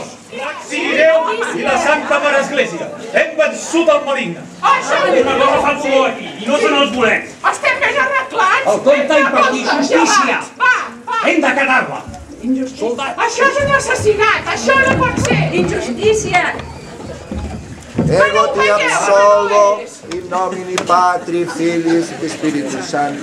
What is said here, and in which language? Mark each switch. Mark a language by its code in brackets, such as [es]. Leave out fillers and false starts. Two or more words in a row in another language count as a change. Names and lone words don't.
[ca] Sigui Déu i la Santa Mare Església. Hem vençut el maligne. Una cosa fa el color aquí, i no són els bolets. Estem ben arreglats! El comte ha impartit justícia! Hem d'acatar-la! Soldat! Això és un assassinat! Això no pot ser! Injustícia! [la] Ego ti absolvo in nomine Patri, Filis et Spiritus Sancti.